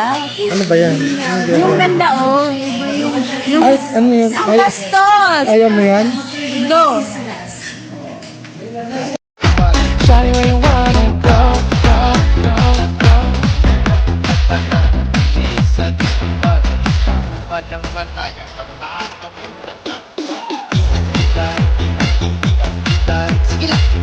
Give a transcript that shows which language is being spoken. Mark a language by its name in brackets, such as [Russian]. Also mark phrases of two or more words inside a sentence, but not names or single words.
[Filipino] Ano ba yan? Yung ganda, oh. Yung Ay, ano yun? ang bastos. Ayaw mo yan? Go. [English] Shawty, where you wanna go, go, go, go. [Filipino] Sige lang.